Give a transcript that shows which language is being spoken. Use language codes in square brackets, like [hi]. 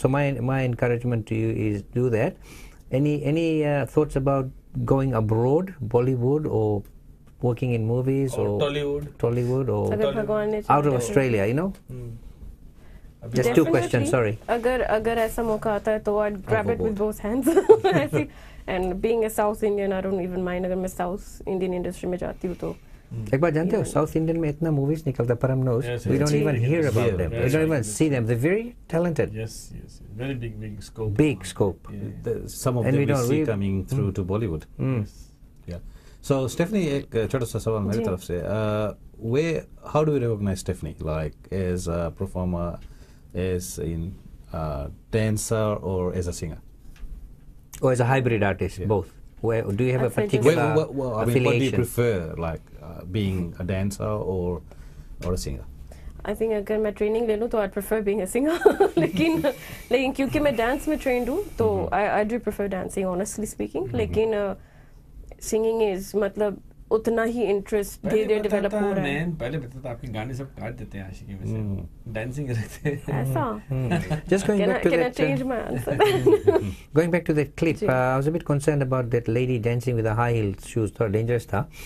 [en] So my encouragement to you is do that. Any thoughts about going abroad, Bollywood, or working in movies, or Tollywood, or out of Australia, Just 2 questions, sorry. [hi] अगर ऐसा मौका आता है तो [en] I'd grab it with both hands. And being a South Indian, I don't even mind [hi] अगर मैं South Indian industry में जाती हूँ तो. एक बात जानते हो, South Indian में इतना movies निकलता, Param knows. [en] We don't even hear about them. We don't even see them. They're very talented. Yes. Very big scope. Big scope. Some of them we see coming through to Bollywood. Yeah. [hi] So Stephanie, एक छोटा सा सवाल मेरी तरफ से. [en] How do we recognize Stephanie, like as a performer, as in dancer, or as a singer? Or as a hybrid artist, both. Do you have a particular affiliation? What do you prefer, like being a dancer or a singer? I think [hi] अगर मैं training ले लूँ तो [en] I'd prefer being a singer. [hi] लेकिन क्योंकि मैं dance में trained हूँ तो [en] I do prefer dancing, honestly speaking. [hi] लेकिन singing is मतलब उतना ही इंटरेस्ट धीरे डेवलप हो रहा है. पहले बताता था आपके गाने सब काट देते हैं आशिकी में से, डांसिंग रखते हैं. ऐसा. [en] Just going back to that. Can I change my answer? Going back to that clip, I was a bit concerned about that lady dancing with the high heel shoes. Thought dangerous था.